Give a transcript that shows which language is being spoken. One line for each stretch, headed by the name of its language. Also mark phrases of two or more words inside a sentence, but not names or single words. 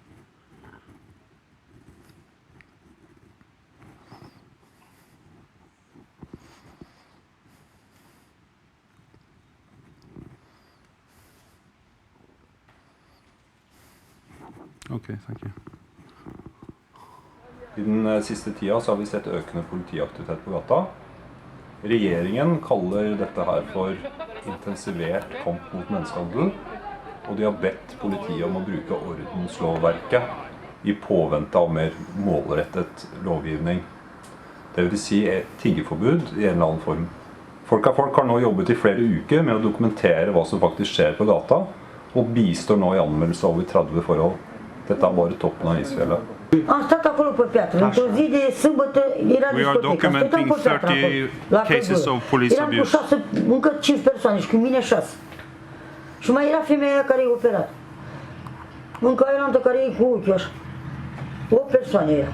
English: Okay, thank you.
Norwegian: I den siste tida så har vi sett økende politiaktivitet på gata. Regjeringen kaller dette her for intensivert kamp mot menneskehandel, og de har bedt politiet om å bruke ordenslovverket i påvente av mer målrettet lovgivning. Det vil si tiggeforbud i en eller annen form. Folk har nå jobbet i flere uker med å dokumentere hva som faktisk skjer på gata, og bistår nå i anmeldelse over 30 forhold. Dette bare toppen av isfjellet.
Romanian: Am stat acolo pe piatră, într-o zi de sâmbătă era discotecă, stăteam pe piatră acolo, la pădure. Eram cu 6, încă 5 persoane și cu mine 6. Și mai era femeia care e operat. Încă eram care e cu ochiul așa. 8 persoane era.